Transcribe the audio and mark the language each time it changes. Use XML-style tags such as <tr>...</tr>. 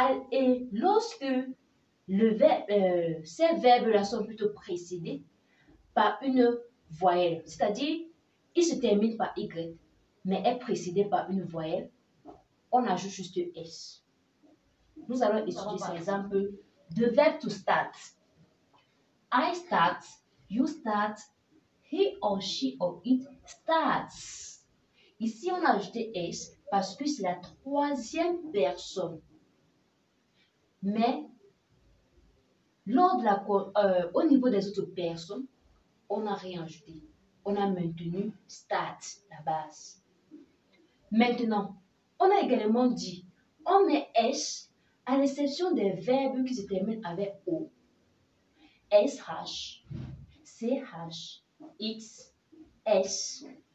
<fr>Et lorsque ces verbes-là sont plutôt précédés par une voyelle, c'est-à-dire ils se terminent par Y, mais est précédé par une voyelle, on ajoute juste S. Nous allons étudier cet exemple de verbe to start.</fr> <en>I start, you start, he or she or it starts.</en> <fr>Ici, on a ajouté S parce que c'est la troisième personne. Mais au niveau des autres personnes, on n'a rien ajouté. On a maintenu start, la base. Maintenant, on a également dit, on met S à l'exception des verbes qui se terminent avec O, SH, CH, X, S.</fr>